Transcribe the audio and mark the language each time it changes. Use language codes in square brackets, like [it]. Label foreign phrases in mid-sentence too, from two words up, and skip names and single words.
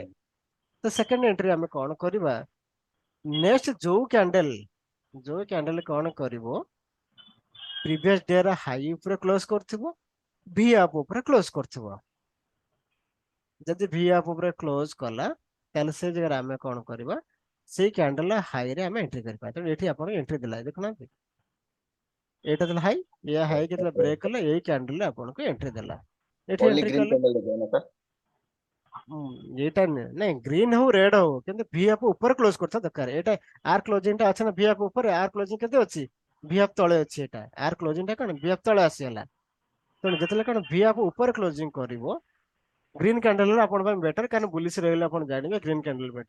[or] ତ [en] second entry [or] ଆମେ କଣ କରିବା ନେକ୍ସଟ ଯୋଉ କ୍ୟାଣ୍ଡେଲ କଣ କରିବ [en] previous day [or] ର ହାଇ ଉପରେ କ୍ଲୋଜ କରିଥିବ ଭି ଆପ୍ ଉପରେ କ୍ଲୋଜ କରିଥିବ। ଯଦି ଭି ଆପ୍ ଉପରେ କ୍ଲୋଜ କଲା ତାହେଲେ ସେ ଜାଗାରେ ଆମେ କଣ କରିବା ସେଇ [en] candle high [or] ରେ ଆମେ ଏଣ୍ଟ୍ରି କରିବା। ତେଣୁ ଏଠି ଆପଣ ଏଣ୍ଟ୍ରି ଦେଲା ଦେଖୁନାହାନ୍ତି ଏଇଟା ଦେଲା हाई या हाई କେତେବେଳେ ବ୍ରେକ୍ କଲା ଏଇ କ୍ୟାଣ୍ଡେଲ ଆପଣଙ୍କୁ ଏଣ୍ଟ୍ରି ଦେଲା ଏଠି ओनली ଏଣ୍ଟ୍ରି ग्रीन କଲେ [hi] कैंडल देखिए ना सर [or] ଏଇଟା ନାଇଁ ଗ୍ରୀନ ହଉ ରେଡ୍ ହଉ କିନ୍ତୁ ଭି ଆପ୍ ଉପରେ କ୍ଲୋଜ କରିଥିବା ଦରକାର। ଏଇଟା ଆର କ୍ଲୋଜିଂ ଟା ଅଛି ନା ଭି ଆପ୍ ଉପରେ ଆର କ୍ଲୋଜିଂ କେତେ ଅଛି ଭି ଆପ୍ ତଳେ ଅଛି ଏଇଟା ଆର କ୍ଲୋଜିଂ ଟା କଣ ଭି ଆପ୍ ତଳେ ଆସିଗଲା। ତେଣୁ ଯେତେବେଳେ କଣ ଭି ଆପ୍ ଉପରେ କ୍ଲୋଜିଂ କରିବ [en] green candle [or] ଆପଣ ପାଇଁ ବେଟର କାରଣ ବୁଲିଶ ରହିଲେ ଆପଣ ଜାଣିବେ [en] green candle [or] ବେଟର।